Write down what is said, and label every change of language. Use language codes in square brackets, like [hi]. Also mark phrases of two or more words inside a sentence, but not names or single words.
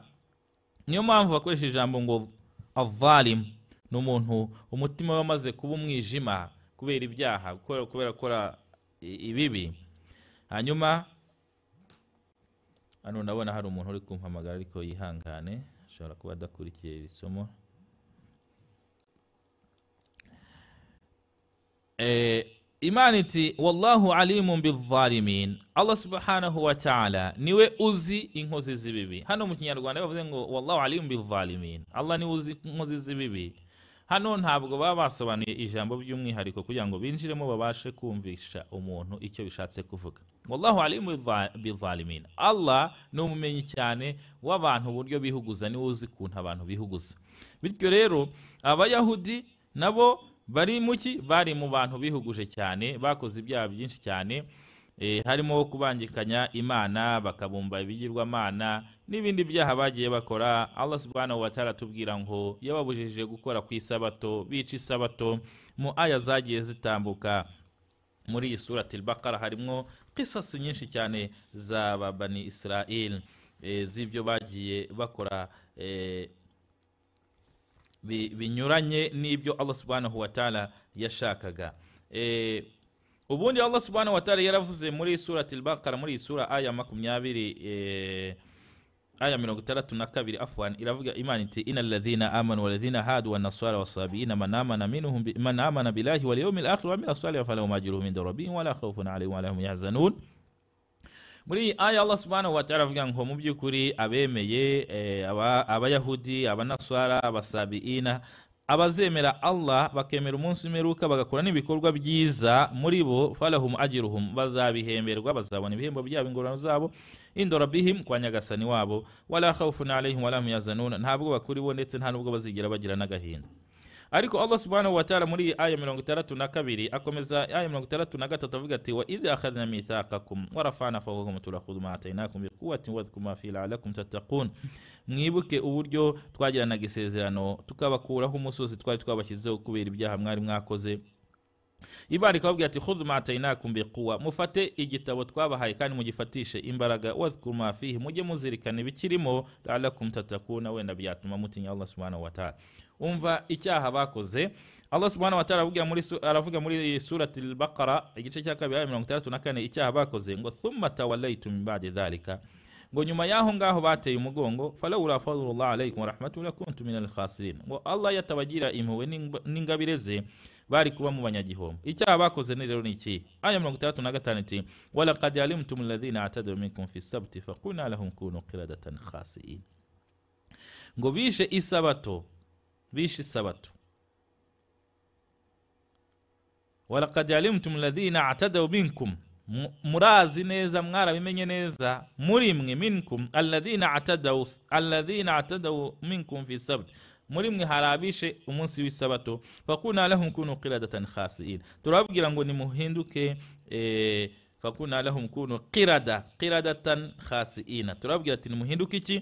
[rw] Niyo mpamvu bakoresha ijambo ngo al-zalim, n'umuntu umutima we wamaze kuba umwijima kubera ibyaha, kubera gukora ibibi. Hanyuma hano ndabona hari umuntu uri kumpamagara ariko yihangane, ashobora kuba adakurikiye iri somo. Imana iti [ar] والله عليم بالظالمين, الله سبحانه وتعالى [rw] niwe uzi inkozi z'ibibi. Hano mu Kinyarwanda bavuze ngo [ar] والله عليم بالظالمين, [rw] Allah niwe uzi inkozi z'ibibi. hano ntabwo baba basobanuye ijambo by'umwihariko kugira ngo binjiremo babashe kumvisha umuntu icyo bishatse kuvuga. [ar] والله عليم بالظالمين, [rw] Allah ni umumenyi cyane w'abantu uburyo bihuguza, niwe uzi kuntu abantu bihuguza. Bityo rero abayahudi nabo bari muki, bari mu bantu bihuguje cyane, bakoze ibyaha byinshi cyane, harimo kubangikanya Imana, bakabumba ibigirwamana n'ibindi byaha bagiye bakora. [ar] الله سبحانه وتعالى [rw] tubwira ngo yababujije gukora ku isabato, bica isabato. Mu aya zagiye zitambuka muri iyi surati al-Baqara harimo qisas nyinshi cyane za Bani Israel, z'ibyo bagiye bakora binyuranye n'ibyo [ar] الله سبحانه وتعالى [rw] yashakaga. [ar] Ubundi الله سبحانه وتعالى [rw] yaravuze muri surati al-Baqara, muri sura aya 20 aya 32 [ar] afwan, [rw] iravuga Imana iti [ar] إن الذين آمنوا والذين هادوا والنصارى والصابئين من آمن بالله واليوم الآخر وعمل صالحا فلهم أجرهم عند ربهم ولا خوف عليهم ولا هم يحزنون. [rw] Muri aya [ar] الله سبحانه وتعالى [rw] avuga ngo mu byukuri abemeye abayahudi, abanaswara, abasabiina, abazemera Allah bakemera umunsi w'imperuka bagakora n'ibikorwa byiza muri bo, [ar] فلهم أجرهم, [rw] bazabihemberwa, bazabona ibihembo byabo, ingororano zabo, [ar] عند ربهم, [rw] kwa nyagasani wabo, [ar] ولا خوف عليهم ولا هم يحزنون, [rw] ntabwo bakuri bo ndetse nta nubwo bazigera bagira n'agahinda. [ar] Ariko الله سبحانه وتعالى [rw] muri aya 32 akomeza aya 33 avuga ati [ar] وإذ أخذنا ميثاقكم ورفعنا فوقكم خذوا ما آتيناكم بقوة واذكروا ما فيه لعلكم تتقون. [rw] Mwibuke uburyo twagiranaga isezerano tukabakuraho umusozi twari twabashyizeho kubera ibyaha mwari mwakoze. Imana ikababwira ati [ar] خذوا ما آتيناكم بقوة, [rw] mufate igitabo twabahaye kandi mugifatishe imbaraga, [ar] واذكروا ما فيه, [rw] mujye muzirikana ibikirimo, [ar] لعلكم تتقون, [rw] wenda byatuma mutinya [ar] الله سبحانه وتعالى. [rw] Umva icyaha bakoze. [ar] الله سبحانه وتعالى [rw] aravuga muri surati al-Baqara igice cya 2 aya 34 icyaha bakoze ngo [ar] ثم توليتم من بعد ذلك, [rw] ngo nyuma yaho ngaho bateye umugongo, [ar] فلولا فضل الله عليكم ورحمته لكنتم من الخاسرين, [rw] ngo Allah yatabagira impuhwe n'ingabire ze bari kuba mu banyagihombo. Icyaha bakoze ni rero niki? Aya 35 iti [ar] ولقد علمتم الذين اعتدوا منكم في السبت فقلنا لهم كونوا قردة خاسئين, [rw] ngo bishe isabato, bishe isabato. [ar] ولقد علمتم الذين اعتدوا منكم, [rw] murazi neza, mwarabimenye neza muri mwe, [ar] منكم الذين اعتدوا منكم في السبت, [rw] muri mwe harabishe umunsi w'isabato, [ar] فقلنا لهم كونوا قردة خاسئين, [rw] turababwira ngo nimuhinduke, [ar] فقلنا لهم كونوا قردة خاسئين, [rw] turababwira ati nimuhinduke iki?